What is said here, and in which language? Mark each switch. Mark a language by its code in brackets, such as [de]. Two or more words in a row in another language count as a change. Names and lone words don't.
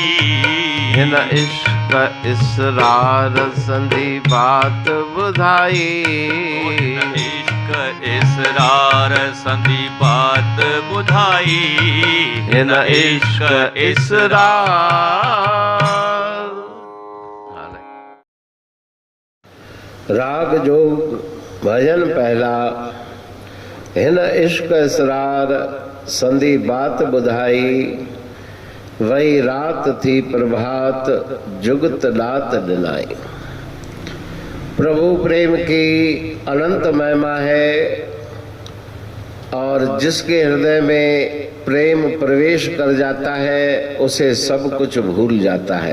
[sd] हिन इश्क इसरार संधी बात ॿुधाई। इश्क इसरार संधी बात ॿुधाई। हिन इश्क इसरार। राग जोग भजन पहला। हिन इश्क इसरार संधी बात ॿुधाई। वही रात थी प्रभात जुगत दात ॾिनाई। [hi] प्रभु प्रेम की अनंत महिमा है और जिसके हृदय में प्रेम प्रवेश कर जाता है उसे सब कुछ भूल जाता है।